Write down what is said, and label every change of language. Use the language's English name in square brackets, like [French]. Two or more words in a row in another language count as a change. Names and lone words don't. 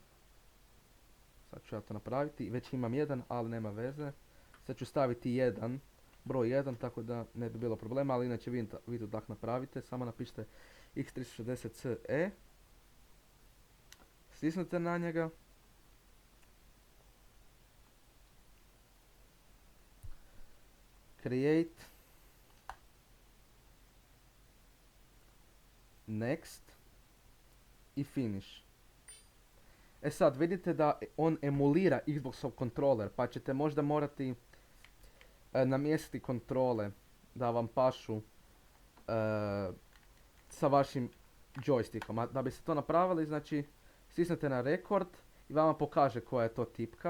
[Croatian] Sad ću ja to napraviti. Već imam jedan, ali nema veze. Sad ću staviti broj 1, tako da ne bi bilo problema, ali inače vi to tako napravite. Samo napišite X360CE. Stisnite na njega. Create. Next. [English] I finish. [Croatian] E sad, vidite da on emulira Xboxov kontroler, pa ćete možda morati namjestiti kontrole da vam pašu sa vašim joystickom. A da biste to napravili, znači stisnete na record i vama pokaže koja je to tipka.